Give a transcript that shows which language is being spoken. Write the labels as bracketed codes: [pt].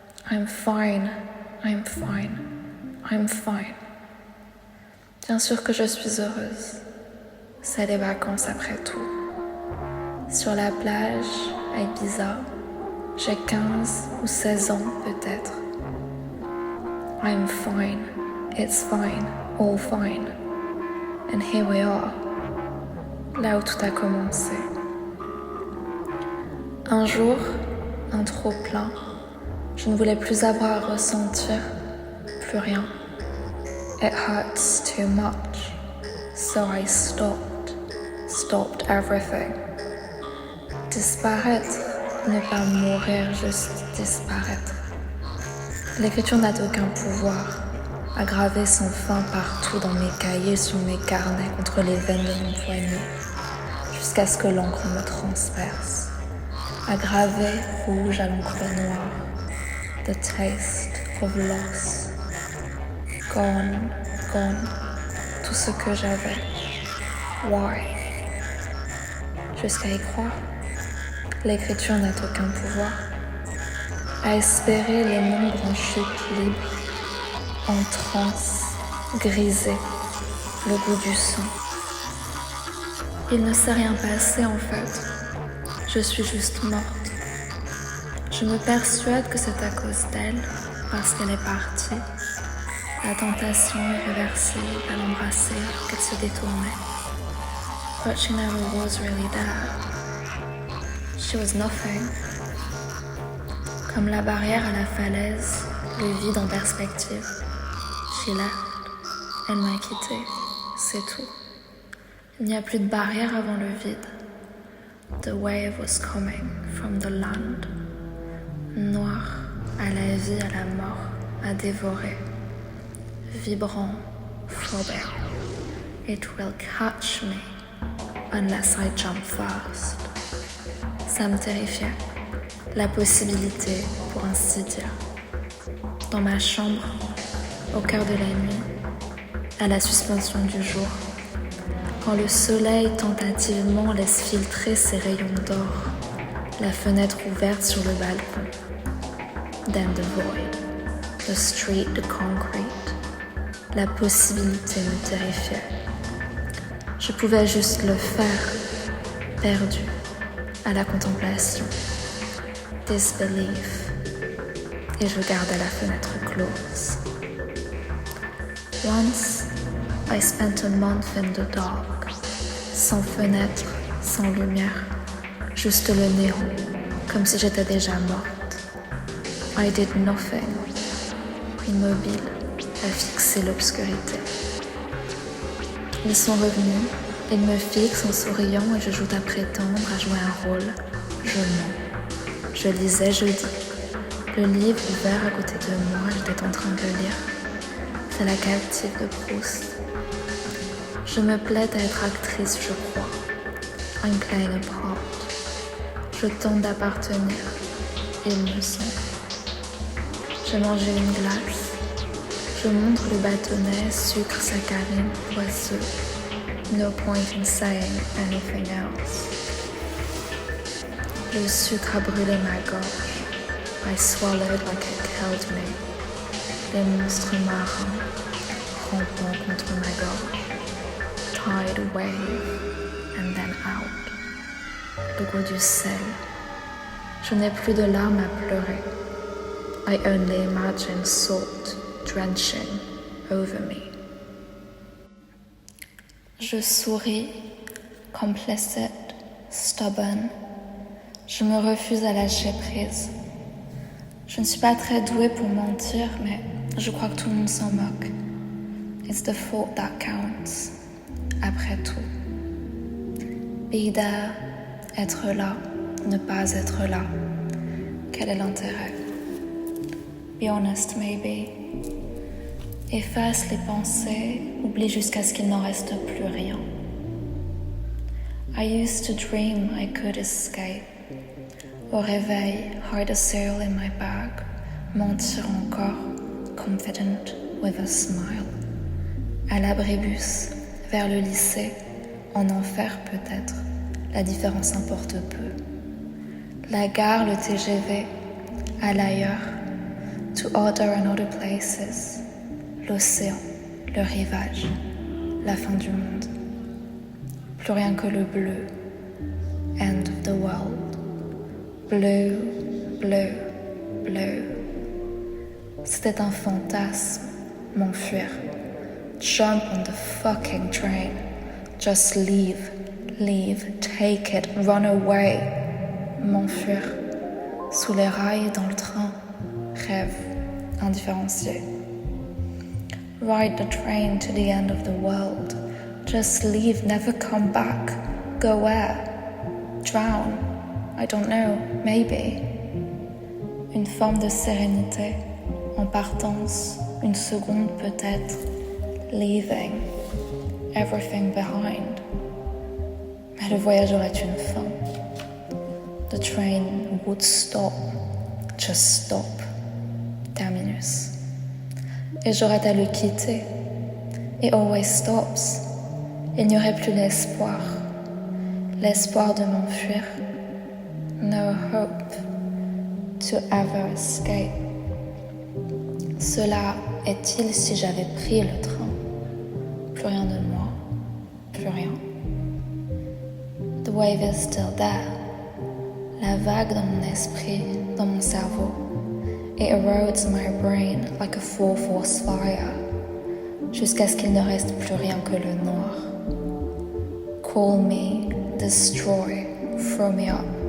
[en] I'm fine, I'm fine, I'm fine. [fr] Bien sûr que je suis heureuse. C'est les vacances après tout. Sur la plage, à Ibiza, j'ai 15 ou 16 ans peut-être. [en] I'm fine, it's fine, all fine. And here we are, [fr] là où tout a commencé. Un jour, un trop plein, je ne voulais plus avoir à ressentir, plus rien. [en] It hurts too much, so I stopped everything. [fr] Disparaître, ne pas mourir, juste disparaître. L'écriture n'a aucun pouvoir, à graver sans fin partout dans mes cahiers, sur mes carnets, contre les veines de mon poignet, jusqu'à ce que l'encre me transperce. À graver rouge à l'encre noire, [en] the taste of loss. Gone, gone, [fr] tout ce que j'avais. [en] Why? [fr] Jusqu'à y croire, l'écriture n'a aucun pouvoir. À espérer les nombres en chute libre, en transe, grisé, le goût du sang. Il ne s'est rien passé en fait, Je suis juste morte. Je me persuade que c'est à cause d'elle, parce qu'elle est partie. La tentation irréversible à l'embrasser qu'elle se détournait. [en] But she never was really there. She was nothing. [fr] Comme la barrière à la falaise, le vide en perspective. [en] She left. [fr] Elle m'a quitté. C'est tout. Il n'y a plus de barrière avant le vide. [en] The wave was coming from the land. [fr] Noir, à la vie, à la mort, à dévorer. [en] Vibrant, throbbing. It will catch me unless I jump fast. [fr] Ça me terrifiait. La possibilité, pour ainsi dire. Dans ma chambre, au cœur de la nuit, à la suspension du jour, quand le soleil tentativement laisse filtrer ses rayons d'or, la fenêtre ouverte sur le balcon. [en] Then the void, the street, the concrete. [fr] La possibilité me terrifiait. Je pouvais juste le faire, perdu, à la contemplation. [en] Disbelief. [fr] Et je gardais la fenêtre close. [en] Once, I spent a month in the dark. [fr] Sans fenêtre, sans lumière. Juste le néant, comme si j'étais déjà morte. [en] I did nothing. [fr] Immobile, à fixer l'obscurité. Ils sont revenus, ils me fixent en souriant et je joue à prétendre à jouer un rôle. Je mens. Je lisais, je dis. Le livre ouvert à côté de moi, j'étais en train de le lire. C'est La captive de Proust. Je me plais à être actrice, je crois. [en] I'm playing a part. [fr] Je tente d'appartenir. Ils me sont. J'ai mangé une glace. Je montre le bâtonnet, sucre, saccharine, poisseux. [en] No point in saying anything else. [fr] Le sucre a brûlé ma gorge. [en] I swallowed like it killed me. [fr] Les monstres marins, rampant contre ma gorge. [en] Tide wave, and then out. [fr] Le goût du sel. Je n'ai plus de larmes à pleurer. [en] I only imagine salt drenching over me. [fr] Je souris, [en] complicit, stubborn. [fr] Je me refuse à lâcher prise. Je ne suis pas très douée pour mentir, mais je crois que tout le monde s'en moque. [en] It's the thought that counts. [fr] Après tout. [en] Be there, [fr] être là, ne pas être là. Quel est l'intérêt? [en] Be honest, maybe. [fr] Efface les pensées, oublie jusqu'à ce qu'il n'en reste plus rien. [en] I used to dream I could escape. [fr] Au réveil, [en] hide a sail in my bag, [fr] mentir encore, [en] confident with a smile. [fr] À l'abribus, vers le lycée, en enfer peut-être, la différence importe peu. La gare, le TGV, à l'ailleurs, [en] to other and other places, [fr] l'océan, le rivage, la fin du monde. Plus rien que le bleu, [en] end of the world. [fr] Bleu, bleu, bleu. C'était un fantasme, m'enfuir. [en] Jump on the fucking train. Just leave, leave, take it, run away. [fr] M'enfuir. Sous les rails, dans le train. Rêve, indifférencié. [en] Ride the train to the end of the world. Just leave, never come back. Go where? Drown. I don't know, maybe. [fr] Une forme de sérénité, en partance, une seconde peut-être, [en] leaving, everything behind. [fr] Mais le voyage aurait une fin. [en] The train would stop, just stop, terminus. [fr] Et j'aurais à le quitter. [en] It always stops. [fr] Il n'y aurait plus l'espoir. L'espoir de m'enfuir. [en] No hope to ever escape. [fr] Cela est-il si j'avais pris le train? Plus rien de moi, plus rien. [en] The wave is still there. [fr] La vague dans mon esprit, dans mon cerveau. [en] It erodes my brain like a full force fire, [fr] jusqu'à ce qu'il ne reste plus rien que le noir. [en] Call me, destroy, throw me up.